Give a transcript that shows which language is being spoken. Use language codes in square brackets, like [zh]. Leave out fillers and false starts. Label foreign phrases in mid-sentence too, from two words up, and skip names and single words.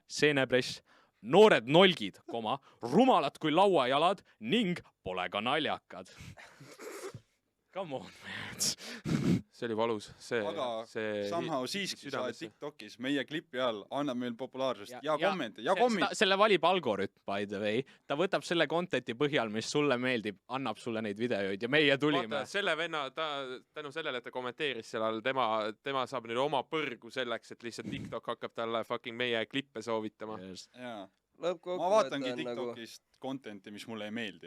[et] Seenepress, noored nolgid, rumalad kui lauajalad ning pole ka naljakad. [en] Come on, man. [et] See oli valus. Aga somehow siiski sa TikTokis meie klipi all annab meil populaarsust ja kommente. Selle valib algoritm, [en] by the way. [et] Ta võtab selle contenti põhjal, mis sulle meeldib, annab sulle neid videoid ja meie tulime. Vaata, selle venna, tänu sellele, et ta kommenteeris seal all, tema saab nüüd oma põrgu selleks, et lihtsalt TikTok hakkab talle fucking meie klippe soovitama. Ma vaatangi TikTokist contenti, mis mulle ei meeldi.